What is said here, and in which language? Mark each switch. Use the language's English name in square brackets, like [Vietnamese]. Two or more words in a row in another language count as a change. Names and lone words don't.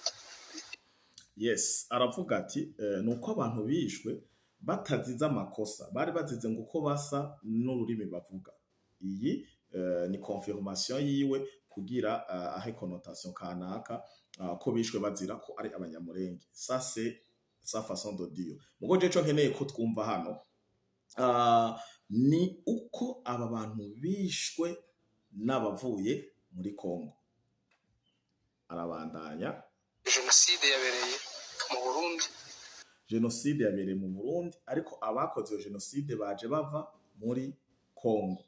[Rundi] Yes, aravuga ati nuko abantu bishwe batazize amakosa, bari bazize ngo uko basa n'ururimi bavuga. Iyi ni confirmation yiwe kugira ahe connotation kanaka ko bishwe bazira ko ari abanyamurenge. [French] Ça c'est sa façon de dire. [Rundi] Mugo je cyo nkeneye ko twumva hano ni uko aba bantu bishwe n'abavuye muri Kongo. Arabandanya, Jenoside yabereye mu Burundi. Jenoside yabereye mu Burundi, ariko abakoze iyo jenoside baje bava muri Kongo.